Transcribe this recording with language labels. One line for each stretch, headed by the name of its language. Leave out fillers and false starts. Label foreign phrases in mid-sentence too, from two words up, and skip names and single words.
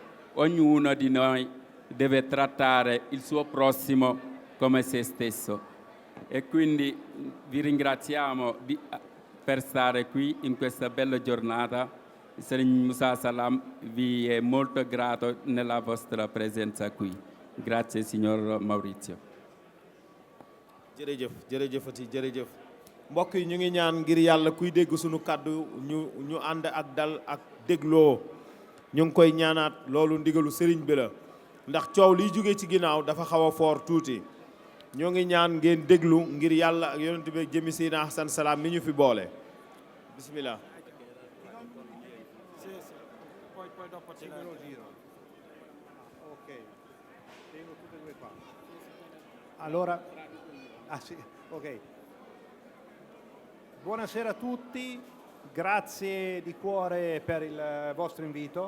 Italian: Ognuno di noi deve trattare il suo prossimo come se stesso. E quindi vi ringraziamo per stare qui in questa bella giornata. Serigne Moussa Salam vi è molto grato nella vostra presenza qui. Grazie, signor Maurizio.
Wolof: jërëjëf mbokk yi ñu ngi ñaan ngir yàlla kuy dégg sunu kàddu ñu ànd ak dal ak dégloo ñu ngi koy ñaanaat loolu ndigalu sëriñ bi la ndax coow liy jóge ci ginnaaw dafa xaw a foor tuuti ñoo ngi ñaan ngeen déglu ngir yàlla ak yonent bi jëmi Sayyidina Hasan Salam mi ñu fi boole bismillah.
Italian: Allora, sì, ok. Buonasera a tutti, grazie di cuore per il vostro invito.